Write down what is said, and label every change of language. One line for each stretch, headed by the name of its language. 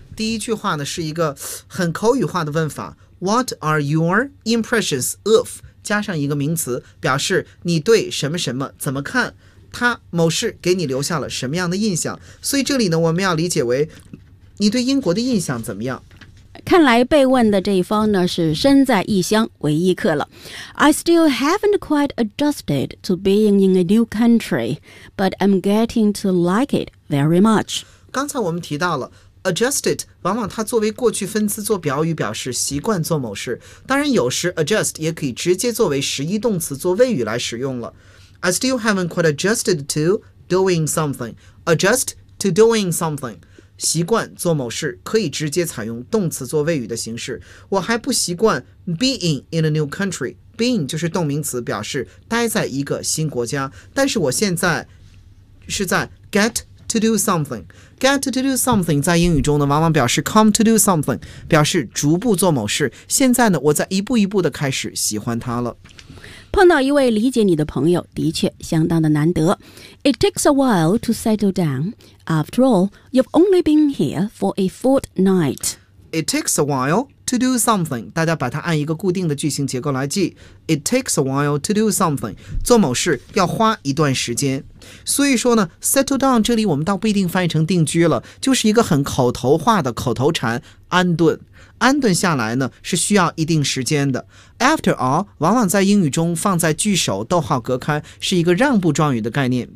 Chinese: 第一句话呢，是一个很口语化的问法，
English: What are your impressions of?
Chinese: 加上一个名词，表示你对什么什么怎么看，他某事给你留下了什么样的印象。所以这里呢，我们要理解为你对英国的印象怎么样。看来被问的这一方呢，是身在异乡为异客了。
English: I still haven't quite adjusted to being in a new country, but I'm getting to like it very much.
Chinese: 刚才我们提到了Adjusted 往往它作为过去分词做表语，表示习惯做某事。当然有时 adjust 也可以直接作为实义动词做谓语来使用了。
English: I still haven't quite adjusted to doing something. Adjust to doing something.
Chinese: 习惯做某事可以直接采用动词做谓语的形式。我还不习惯
English: being in a new country. Being
Chinese: 就是动名词，表示待在一个新国家。但是我现在是在
English: get to do something. Get to do something
Chinese: 在英语中呢，往往表示
English: come to do something，
Chinese: 表示逐步做某事。现在呢，我在一步一步的开始喜欢它了。碰到一位理解你的朋友，的确相当的难得。
English: It takes a while to settle down. After all, you've only been here for a fortnight. It takes a while to do something.
Chinese: 大家把它按一个固定的句型结构来记。
English: It takes a while to do something.
Chinese: 做某事要花一段时间。所以说呢 ，settle down 这里我们倒不一定翻译成定居了，就是一个很口头化的口头禅，安顿。安顿下来呢，是需要一定时间的。
English: After all，
Chinese: 往往在英语中放在句首，逗号隔开，是一个让步状语的概念。